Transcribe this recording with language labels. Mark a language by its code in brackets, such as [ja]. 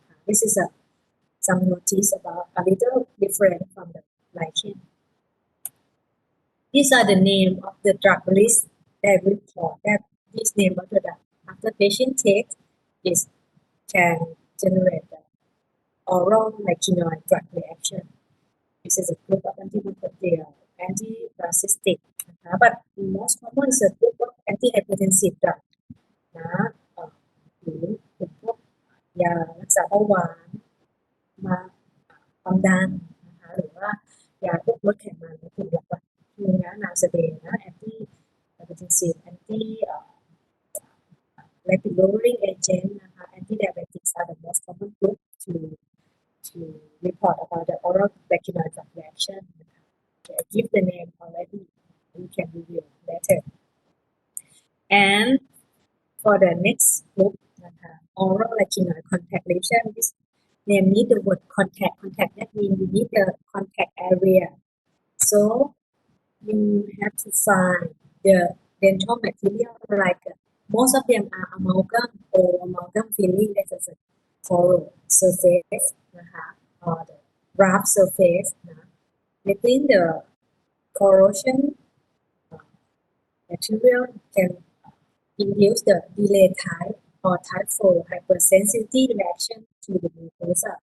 [en] This is some notice about a little different from the lichen. These are the name of the drug list that report that this name of the drug after patient takes is can generate the oral lichenoid drug reaction. This is a group of antimicrobial, antiparasitic, but most common is a group of antihypertensive drug [th] นะหรือเป็นพวกยารักษาเบาหวาน มาความดันนะคะหรือว่ายาพวกลดไขมันกลุ่มหลักๆมีนะนาเสเดนะแอนตี้ไฮเปอร์เทนซีฟแอนตี้ [en] lipid lowering agent [th] นะคะ [en] anti diabetics are the most common group to report about the oral lichenoid drug reaction. Okay, I give the name already. You can review later. And for the next group, oral lichenoid contact lesion, this name need the word contact. Contact that means you need the contact area. So you have to find the dental material like most of them are amalgam or amalgam filling that is a coral surface นะคะ or the rough surface นะ within the corrosion material can induce the delayed type or type 4 hypersensitivity reaction to the mucosa.